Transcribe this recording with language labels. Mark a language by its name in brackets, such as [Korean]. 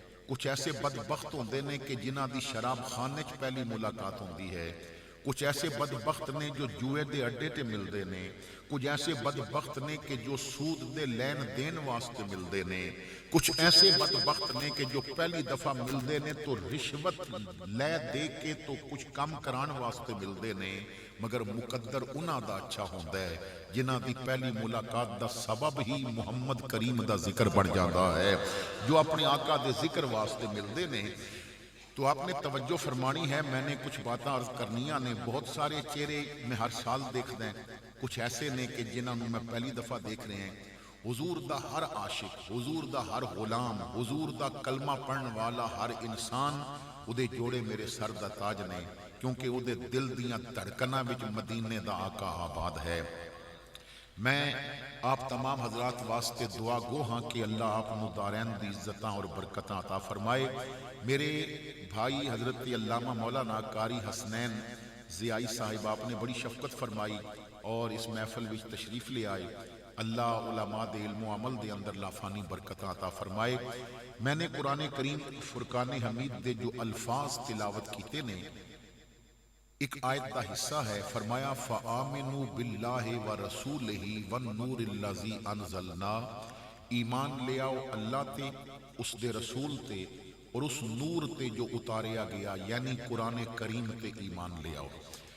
[Punjabi] کچھ ایسے بدبخت ہوندے نے کہ جنہاں دی شراب خانے چ پہلی ملاقات ہوندی ہے. کچھ ایسے بدبخت نے جو جوئے دے اڈے تے ملدے نے. کچھ ایسے بدبخت نے کہ جو سود دے لین دین واسطے ملدے نے. کچھ ایسے بدبخت نے کہ جو پہلی دفعہ ملدے نے تو رشوت لے دے کے تو کچھ کم کران واسطے ملدے نے. مگر مقدر انہاں دا اچھا ہوندا ہے جنہاں دی پہلی ملاقات دا سبب ہی محمد کریم دا ذکر بن جاندا ہے، جو اپنے آقا دے ذکر واسطے ملدے نے. تو آپ نے توجہ فرمانی ہے. میں نے کچھ باتاں عرض کرنیاں نے. بہت سارے چہرے میں ہر سال دیکھدا ہیں، کچھ ایسے نے کہ جنہاں نوں میں پہلی دفعہ دیکھ رہے ہیں. حضور دا ہر عاشق، حضور دا ہر غلام، حضور دا کلمہ پڑھن والا ہر انسان او دے جوڑے میرے سر دا تاج نے، کیونکہ او دے دل دیاں دھڑکناں وچ مدینے دا آقا آباد ہے. میں آپ تمام حضرات واسطے دعا گو ہاں کہ اللہ آپ نو دارین دی عزتاں اور برکتاں عطا فرمائے. میرے بھائی حضرت علامہ مولانا قاری حسنین ضیائی صاحب آپ نے بڑی شفقت فرمائی اور اس محفل وچ تشریف لے آئے. اللہ علماء دے علم و عمل دے اندر لافانی برکتاں عطا فرمائے. میں نے قرآن کریم فرقان حمید دے جو الفاظ تلاوت کیتے نے، ایک آیت دا حصہ ہے. فرمایا [Arabic] فآمنوا باللہ ورسولہ والنور الذی انزلنا، [Punjabi] ایمان لے آؤ اللہ تے، اس دے رسول تے اور اس نور تے جو اتاریا گیا، یعنی قرآن کریم تے ایمان لے آؤ.